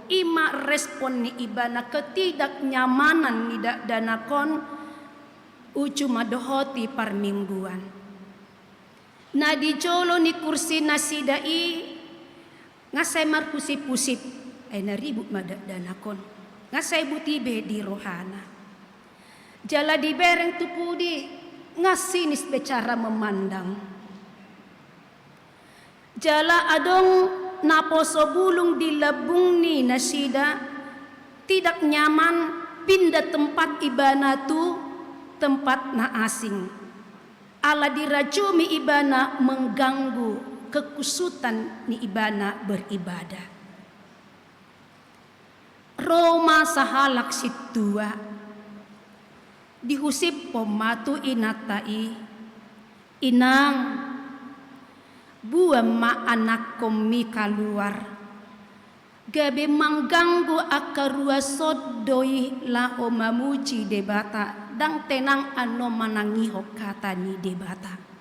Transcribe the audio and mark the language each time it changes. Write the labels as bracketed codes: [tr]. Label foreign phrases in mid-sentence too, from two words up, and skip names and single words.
[bbc] Ima respon ni ibana ketidaknyamanan ni danakon ucu madohoti parmingguan. Na di jolo ni kursi nasidai ngasai marpusip-pusip ay naribut danakon. Ngasai butibe di rohana. Jala di bereng tupudi ngasinis [id] bicara memandang. [bbc] Jala adong naposo bulung di labung ni nasida [id] tidak nyaman pindah tempat [bbc] ibana tu tempat na asing. Ala dirajumi ibana [id] mengganggu kekusutan [bbc] ni ibana beribadah. Roma sahalak situa dihusip pomatu inatai inang buam ma anak komi kaluar gabe mengganggu akarua sodoi lao mamuji debata dang tenang ano manangiho kata ni debata